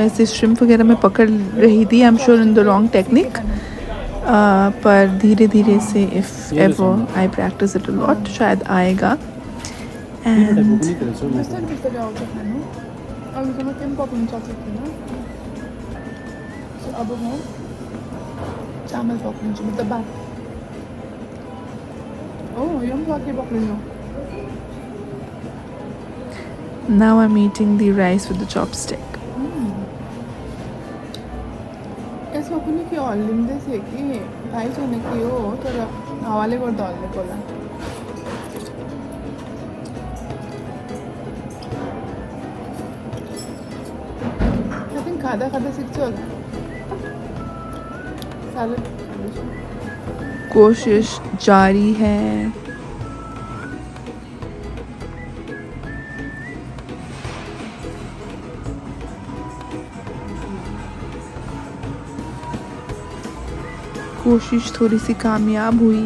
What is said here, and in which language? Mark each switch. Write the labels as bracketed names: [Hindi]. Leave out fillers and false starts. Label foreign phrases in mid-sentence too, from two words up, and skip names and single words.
[Hindi] ऐसे श्रिम्प वगैरह मैं पकड़ रही थी, [English] I am sure in the wrong technique, [Hindi] पर धीरे धीरे से [English] if ever I practice it a lot [Hindi] शायद आएगा। [Nepali] एंड चावल पकड़िन्छु मतलब भात। [English] Now I'm eating the rice with the chopstick. [Nepali] यसमा कुनै के हल्लिँदै थियो कि थाहै छैन के हो, तर हावाले गर्दा हल्लेको होला। [English] I think [Nepali] खाँदा खाँदा सिक्छु होला। [Hindi] कोशिश जारी है। कोशिश थोड़ी सी कामयाब हुई।